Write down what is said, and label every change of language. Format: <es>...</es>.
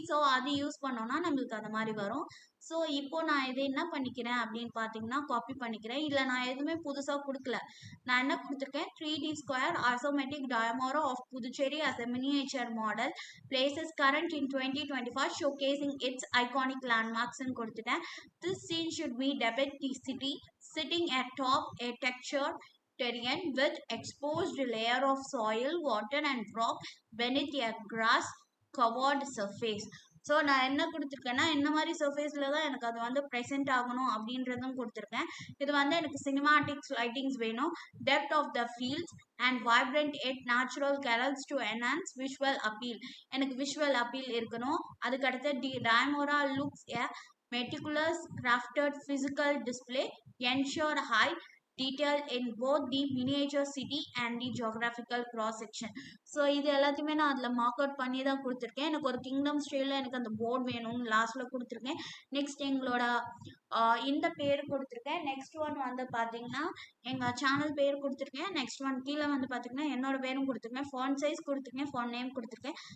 <ta>So அது use பண்ணோன்னா நம்மளுக்கு அந்த மாதிரி வரும். ஸோ இப்போ நான் இதை என்ன பண்ணிக்கிறேன் அப்படின்னு பார்த்தீங்கன்னா காப்பி பண்ணிக்கிறேன். இதில் நான் எதுவுமே புதுசாக கொடுக்கல. நான் என்ன கொடுத்துருக்கேன்,</ta> <en>3D square isometric டயமோரா of Puducherry as a miniature model places current in 2025 showcasing its iconic landmarks</en> <ta>ன்னு கொடுத்துட்டேன்.</ta> <en>This scene should be depict the city sitting atop a textured terrain with exposed layer of soil, water and rock beneath a grass covered surface.</en> <ta>So நான் என்ன கொடுத்துருக்கேன்னா இந்த மாதிரி சர்ஃபேஸில் தான் எனக்கு அது வந்து ப்ரெசென்ட் ஆகணும் அப்படின்றதும் கொடுத்துருக்கேன். இது வந்து எனக்கு</ta> <en>cinematics lightings</en> <ta>வேணும்,</ta> <en>Depth of the fields and vibrant and natural colours to enhance visual appeal.</en> <ta>எனக்கு விஷுவல் அப்பீல் இருக்கணும். அதுக்கடுத்து</ta> <en>டயமோரா looks a meticulous crafted physical display ensure high detail in both the miniature city and the geographical cross section.</en> <ta>So இது எல்லாத்தையுமே நான் அதில் mark out பண்ணி தான் கொடுத்துருக்கேன். எனக்கு ஒரு கிங்டம் ஸ்டைலில் எனக்கு அந்த போர்டு வேணும்னு லாஸ்ட்டில் கொடுத்துருக்கேன். நெக்ஸ்ட் எங்களோட இந்த பேர் கொடுத்துருக்கேன். நெக்ஸ்ட் ஒன் வந்து பார்த்தீங்கன்னா எங்கள் சேனல் பேர் கொடுத்துருக்கேன். நெக்ஸ்ட் ஒன் கீழே வந்து பார்த்தீங்கன்னா என்னோட பேரும் கொடுத்துருக்கேன், ஃபாண்ட் சைஸ் கொடுத்துருக்கேன், ஃபாண்ட் நேம் கொடுத்துருக்கேன்.</ta>